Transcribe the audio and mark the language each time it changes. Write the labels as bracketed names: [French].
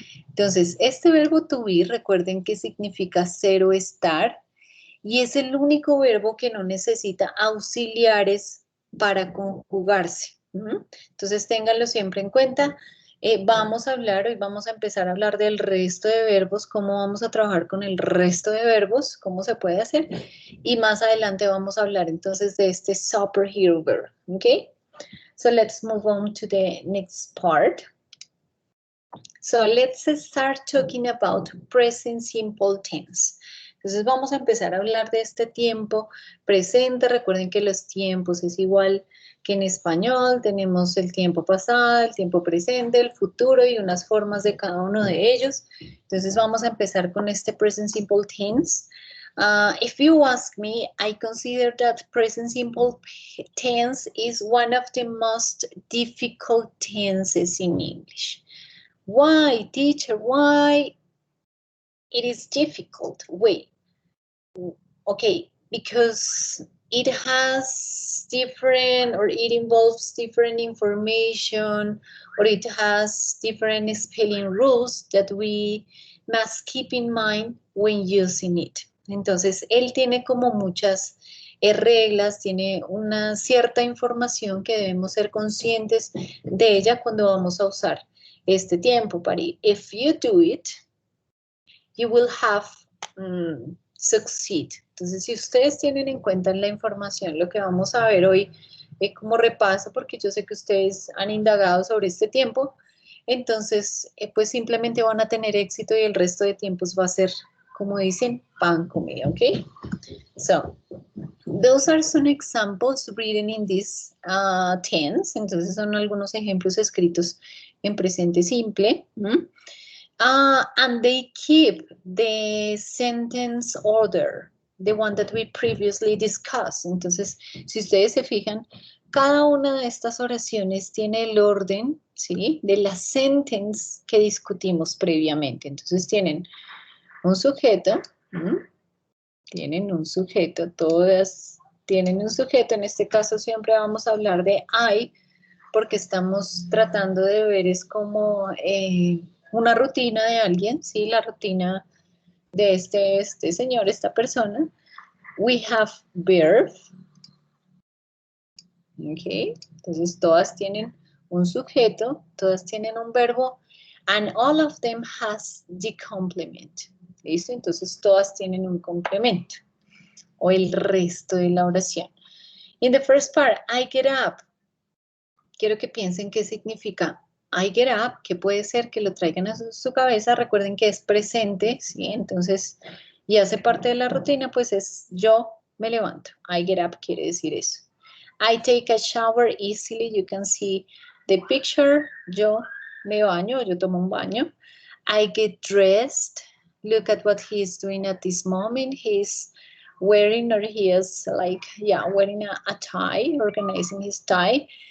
[Spanish] Entonces, este verbo to be, recuerden que significa ser o estar, y es el único verbo que no necesita auxiliares para conjugarse. Entonces, ténganlo siempre en cuenta. Vamos a hablar, hoy vamos a empezar a hablar del resto de verbos, cómo vamos a trabajar con el resto de verbos, cómo se puede hacer, y más adelante vamos a hablar entonces de este superhero verb, ¿ok? [English] So let's move on to the next part. So let's start talking about present simple tense. [Spanish] Entonces vamos a empezar a hablar de este tiempo presente. Recuerden que los tiempos es igual que en español. Tenemos el tiempo pasado, el tiempo presente, el futuro y unas formas de cada uno de ellos. Entonces vamos a empezar con este present simple tense. [English] If you ask me, I consider that present simple tense is one of the most difficult tenses in English. Why, teacher? Why it is difficult? Wait, okay, because it has different, or it involves different information, or it has different spelling rules that we must keep in mind when using it. [Spanish] Entonces, él tiene como muchas reglas, tiene una cierta información que debemos ser conscientes de ella cuando vamos a usar este tiempo. Pari. [English] If you do it, you will have succeed. [Spanish] Entonces, si ustedes tienen en cuenta la información, lo que vamos a ver hoy como repaso, porque yo sé que ustedes han indagado sobre este tiempo, entonces, pues simplemente van a tener éxito y el resto de tiempos va a ser, como dicen, pan comido, ¿ok? [English] So, those are some examples written in this tense. [Spanish] Entonces, son algunos ejemplos escritos en presente simple. [English] And they keep the sentence order, the one that we previously discussed. [Spanish] Entonces, si ustedes se fijan, cada una de estas oraciones tiene el orden, ¿sí?, de la sentence que discutimos previamente. Entonces, tienen un sujeto, tienen un sujeto, todas tienen un sujeto. En este caso siempre vamos a hablar de I, porque estamos tratando de ver es como una rutina de alguien, ¿sí? La rutina de este señor, esta persona. [English] We have verb. Ok, [Spanish] entonces todas tienen un sujeto, todas tienen un verbo, [English] and all of them has the complement. [Spanish] ¿Listo? Entonces todas tienen un complemento o el resto de la oración. [English] In the first part, I get up. [Spanish] Quiero que piensen qué significa [English] I get up, [Spanish] que puede ser que lo traigan a su cabeza. Recuerden que es presente, ¿sí? Entonces, y hace parte de la rutina, pues es yo me levanto. [English] I get up [Spanish] quiere decir eso. [English] I take a shower easily. You can see the picture. [Spanish] Yo me baño, yo tomo un baño. [English] I get dressed. Look at what he's doing at this moment. He's wearing, or he is like, yeah, wearing a tie, organizing his tie.